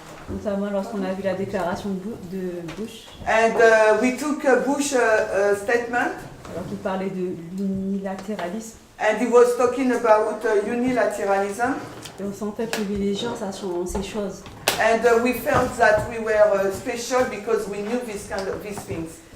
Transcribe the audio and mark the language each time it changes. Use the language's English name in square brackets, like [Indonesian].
[French] Notamment lorsqu'on a vu la déclaration de Bush, [English] And we took a Bush statement [French] alors qu'il parlait de l'unilatéralisme. [English] and he was talking about unilateralism. [French] Et on sentait privilégiant ces choses. [English] And we felt that we were special because we knew these things.